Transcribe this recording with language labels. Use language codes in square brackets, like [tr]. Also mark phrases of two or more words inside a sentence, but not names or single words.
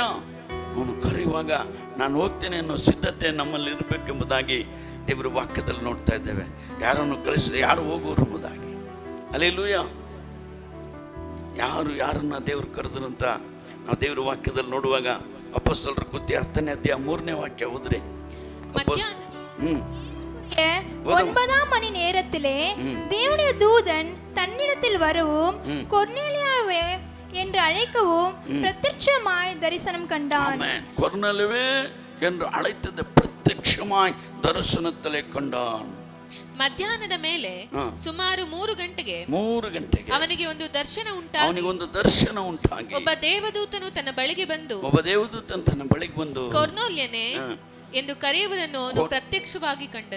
[kn] ಅವನು ಕರೆಯುವಾಗ ನಾನು ಹೋಗ್ತೇನೆ ಅನ್ನೋ ಸಿದ್ಧತೆ ನಮ್ಮಲ್ಲಿ ಇರಬೇಕೆಂಬುದಾಗಿ ದೇವರ ವಾಕ್ಯದಲ್ಲಿ ನೋಡ್ತಾ ಇದ್ದೇವೆ. ಯಾರನ್ನು ಕಳಿಸಿದ್ರೆ ಯಾರು ಹೋಗೋರು ಎಂಬುದಾಗಿ. ಹಲ್ಲೆಲೂಯಾ. ಯಾರನ್ನ ದೇವರು ಕರೆದ್ರು ಅಂತ ನಾವು ದೇವರ ವಾಕ್ಯದಲ್ಲಿ ನೋಡುವಾಗ ಅಪೊಸ್ತಲರ ಕೃತ್ಯ 10ನೇ ಅಧ್ಯಾಯ 3ನೇ ವಾಕ್ಯ ಓದ್ರಿ. [ta] 9ஆம் மணி நேரத்திலே தேவனுடைய தூதன் தன்னிடத்தில் வரவும் கொர்நேலியாவே என்று அழைக்கவும் பிரத்யட்சமாய் தரிசனம் கண்டான். கொர்நேலியாவே என்று அழைத்தது பிரத்யட்சமாய் தரிசனத்திலே ಕಂಡಾನ್. [kn] ಮಧ್ಯಾಹ್ನದ ಮೇಲೆ ಸುಮಾರು 3 ಗಂಟೆಗೆ ಅವನಿಗೆ ಒಂದು ದರ್ಶನ ಉಂಟಾಗಿ ಒಬ್ಬ ದೇವದೂತನು ತನ್ನ ಬಳಿಗೆ ಬಂದು ಕೊರ್ನೇಲಿಯನೇ ಎಂದು ಕರೆಯುವುದನ್ನು ಅವನು ಪ್ರತ್ಯಕ್ಷವಾಗಿ ಕಂಡನು.